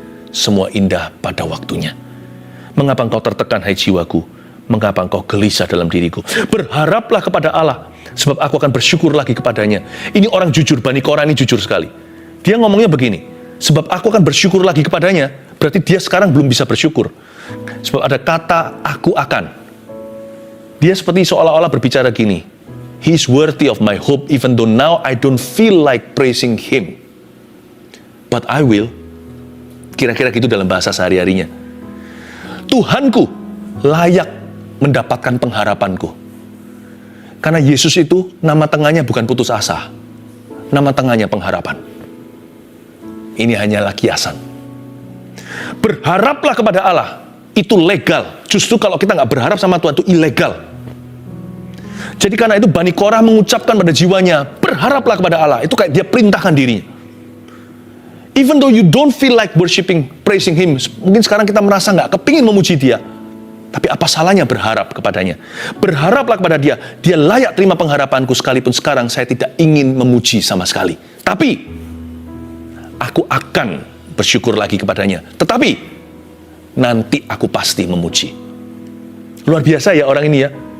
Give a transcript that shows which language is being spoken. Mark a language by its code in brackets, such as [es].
[id] Semua indah pada waktunya. Mengapa engkau tertekan, hai jiwaku? Mengapa engkau gelisah dalam diriku? Berharaplah kepada Allah, sebab aku akan bersyukur lagi kepadanya. Ini orang jujur, Bani Korah ini jujur sekali. Dia ngomongnya begini, sebab aku akan bersyukur lagi kepadanya, berarti dia sekarang belum bisa bersyukur. Sebab ada kata aku akan. Dia seperti seolah-olah berbicara gini, [en] He is worthy of my hope, even though now I don't feel like praising Him. But I will. [id] Kira-kira gitu dalam bahasa sehari-harinya. Tuhanku layak mendapatkan pengharapanku. Karena Yesus itu nama tengahnya bukan putus asa. Nama tengahnya pengharapan. Ini hanyalah kiasan. Berharaplah kepada Allah. Itu legal. Justru kalau kita nggak berharap sama Tuhan, itu ilegal. Jadi karena itu Bani Korah mengucapkan pada jiwanya, berharaplah kepada Allah. Itu kayak dia perintahkan dirinya. [en] Even though you don't feel like worshiping, praising Him. [id] Mungkin sekarang kita merasa nggak kepingin memuji Dia. Tapi apa salahnya berharap kepadanya? Berharaplah kepada Dia. Dia layak terima pengharapanku, sekalipun sekarang saya tidak ingin memuji sama sekali. Tapi aku akan bersyukur lagi kepadanya. Tetapi nanti aku pasti memuji. Luar biasa ya orang ini ya.